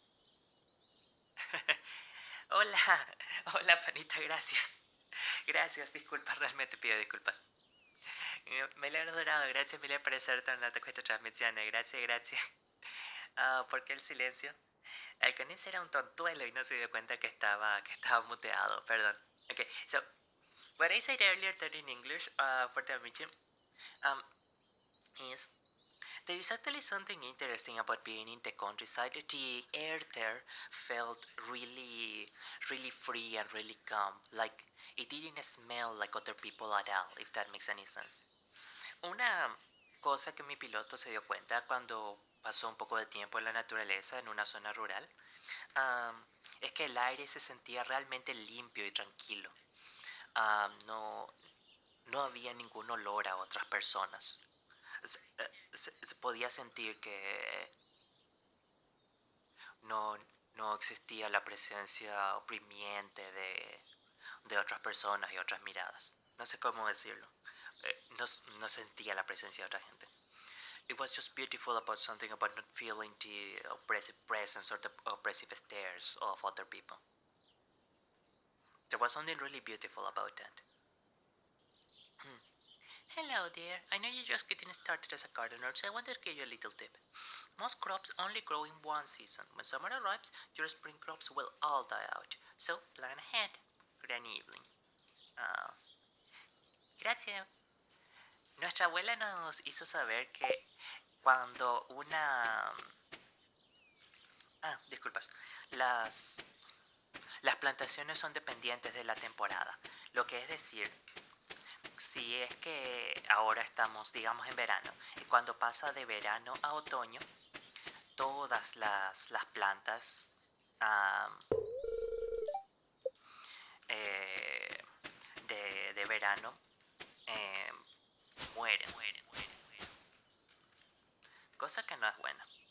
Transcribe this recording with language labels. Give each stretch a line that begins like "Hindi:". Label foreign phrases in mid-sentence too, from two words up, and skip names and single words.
Spanish: Hola. Hola, panita, gracias. Gracias, disculpa, realmente pido disculpas.
Italian: Me l'ho adorato, grazie mille per essere tornato a questa trasmissione, grazie.
Spanish: ¿Por qué el silencio? Halconiis era un tontuelo y no se dio cuenta que estaba muteado, perdón.
English: Okay, so, what I said earlier that in English, for the mission, is there is actually something interesting about being in the countryside. The air there felt really free and really calm. Like it didn't smell like other people at all, if that makes any sense.
Spanish: Una cosa que mi piloto se dio cuenta cuando pasó un poco de tiempo en la naturaleza, en una zona rural, es que el aire se sentía realmente limpio y tranquilo. No, no había ningún olor a otras personas. Se podía sentir que no, no existía la presencia oprimiente de otras personas y otras miradas. No sé cómo decirlo. No sentía la presencia de otra gente.
English: It was just beautiful about something about not feeling the oppressive presence or the oppressive stares of other people. There was something really beautiful about that. Hello there, I know you're just getting started as a gardener, so I wanted to give you a little tip. Most crops only grow in one season. When summer arrives, your spring crops will all die out. So plan ahead. Good evening.
Spanish: Gracias. Nuestra abuela nos hizo saber que cuando una... disculpas. Las Las plantaciones son dependientes de la temporada, lo que es decir, si es que ahora estamos, digamos, en verano, y cuando pasa de verano a otoño, todas las plantas um, de verano eh, mueren, cosa que no es buena.